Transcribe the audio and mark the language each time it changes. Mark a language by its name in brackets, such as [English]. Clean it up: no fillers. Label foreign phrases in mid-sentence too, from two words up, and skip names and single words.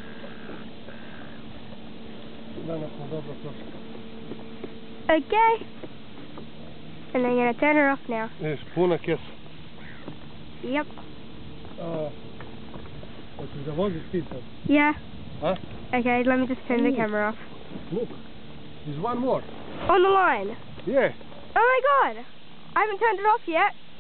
[Serbian] Danas smo dobro prošli. [English] Okay. And I'm gonna turn her off now. [Serbian] Ješ, puna kesa. [English] Yep. [Serbian] Hoćeš da voziš ti sad? [English] Yeah. A? Okay, let me just turn the camera off. Look, there's one more. On the line. Yeah. Oh my god. I haven't turned it off yet.